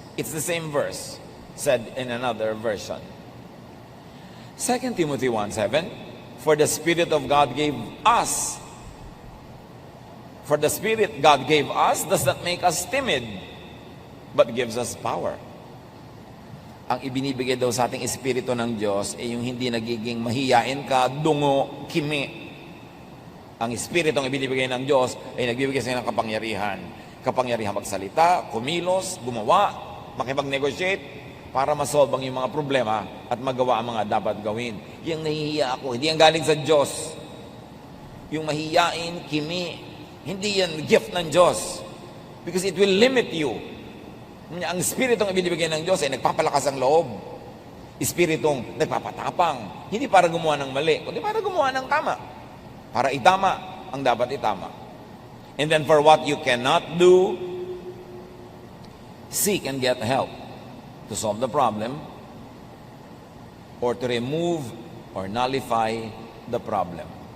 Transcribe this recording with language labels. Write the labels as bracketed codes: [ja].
[en] It's the same verse, said in another version. 2 Timothy 1:7, for the Spirit of God gave us. For the Spirit God gave us does not make us timid, but gives us power. [tl] Ang ibinibigay daw sa ating Espiritu ng Diyos ay yung hindi nagiging mahiyain ka, dungo, kimi. Ang Espiritu ang ibinibigay ng Diyos ay nagbibigay sa inyo ng kapangyarihan. Kapangyarihan magsalita, kumilos, gumawa, makipag-negotiate para masolve ang yung mga problema at magawa ang mga dapat gawin. Yung nahihiya ako, hindi yan galing sa Diyos. Yung mahiyain, kimi, hindi yan gift ng Diyos. [en] Because it will limit you. [tl] Ang Espiritong ibinibigay ng Diyos ay nagpapalakas ang loob. Espiritong nagpapatapang. Hindi para gumawa ng mali, kundi para gumawa ng tama. Para itama ang dapat itama. [en] And then for what you cannot do, seek and get help to solve the problem or to remove or nullify the problem.